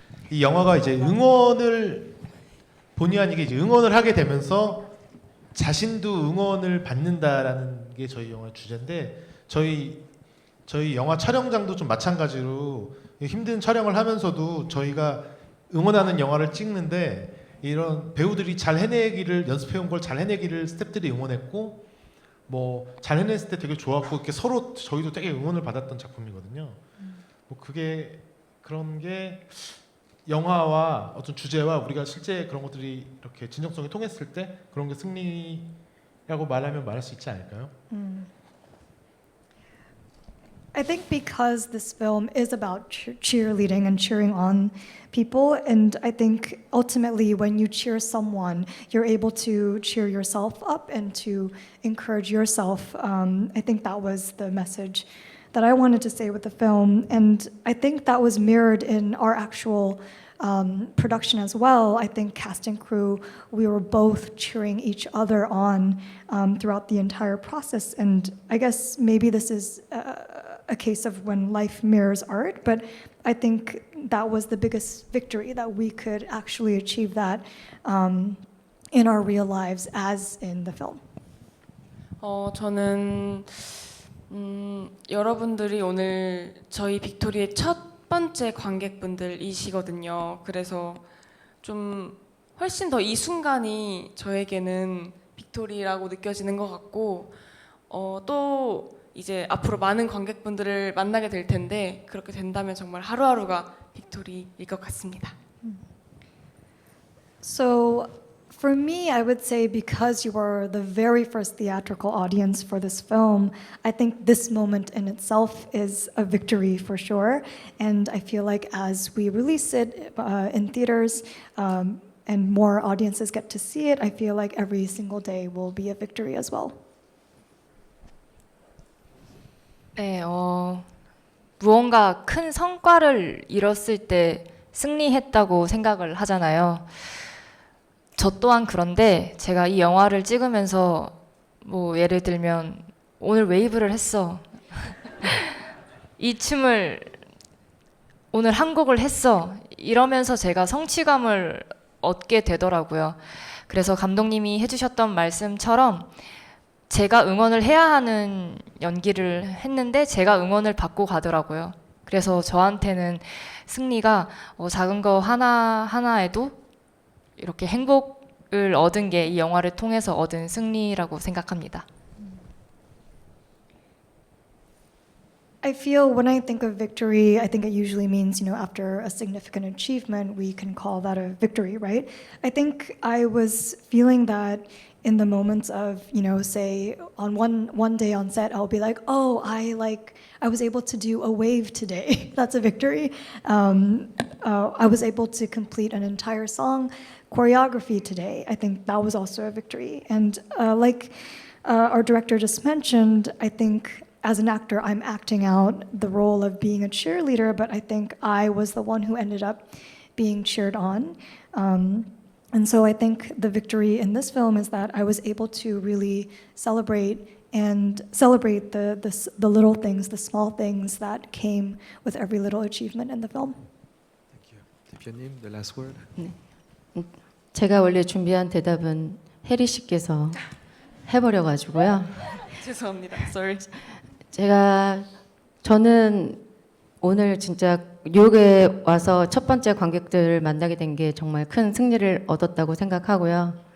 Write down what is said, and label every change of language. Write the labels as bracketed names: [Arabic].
[Korean] 이 영화가 이제 응원을 본의 아니게 이제 응원을 하게 되면서 자신도 응원을 받는다라는 게 저희 영화의 주제인데 저희 영화 촬영장도 좀 마찬가지로 힘든 촬영을 하면서도 저희가 응원하는 영화를 찍는데 이런 배우들이 잘 해내기를 연습해온 걸 잘 해내기를 스태프들이 응원했고 뭐 잘 해냈을 때 되게 좋았고 이렇게 서로 저희도 되게 응원을 받았던 작품이거든요. 뭐 그게 그런 게 영화와 어떤 주제와 우리가 실제 그런 것들이 이렇게 진정성이 통했을 때 그런 게 승리라고 말하면 말할 수 있지 않을까요? [English] I think because this film is about cheerleading and cheering on people, and I think ultimately when you cheer someone, you're able to cheer yourself up and to encourage yourself. I think that was the message that I wanted to say with the film, and I think that was mirrored in our actual production as well. I think cast and crew, we were both cheering each other on throughout the entire process, and I guess maybe this is a case of when life mirrors art, but I think that was the biggest victory, that we could actually achieve that in our real lives as in the film. [Korean] 저는 여러분들이 오늘 저희 빅토리의 첫 번째 관객분들이시거든요. 그래서 좀 훨씬 더 이 순간이 저에게는 빅토리라고 느껴지는 것 같고 또 이제 앞으로 많은 관객분들을 만나게 될 텐데 그렇게 된다면 정말 하루하루가 빅토리일 것 같습니다. [English] So for me, I would say because you were the very first theatrical audience for this film, I think this moment in itself is a victory for sure. And I feel like as we release it in theaters and more audiences get to see it, I feel like every single day will be a victory as well. [Korean] 네, 무언가 큰 성과를 이뤘을 때 승리했다고 생각을 하잖아요. 저 또한 그런데 제가 이 영화를 찍으면서 뭐 예를 들면 오늘 웨이브를 했어. 이 춤을 오늘 한 곡을 했어. 이러면서 제가 성취감을 얻게 되더라고요. 그래서 감독님이 해주셨던 말씀처럼 제가 응원을 해야 하는 연기를 했는데 제가 응원을 받고 가더라고요. 그래서 저한테는 승리가 작은 거 하나하나에도 이렇게 행복을 얻은 게 이 영화를 통해서 얻은 승리라고 생각합니다. [English] I feel when I think of victory, I think it usually means, after a significant achievement, we can call that a victory, right? I think I was feeling that in the moments of, say on one day on set, I'll be like, oh, I was able to do a wave today. That's a victory. I was able to complete an entire song choreography today. I think that was also a victory. And our director just mentioned, I think as an actor, I'm acting out the role of being a cheerleader, but I think I was the one who ended up being cheered on. And so I think the victory in this film is that I was able to really celebrate the little things, the small things that came with every little achievement in the film. Thank you. 대표님, the last word. [Korean] 제가 원래 준비한 대답은 해리 씨께서 해버려 가지고요. 죄송합니다. Sorry. 저는 오늘 진짜 뉴욕에 와서 첫 번째 관객들을 만나게 된 게 정말 큰 승리를 얻었다고 생각하고요.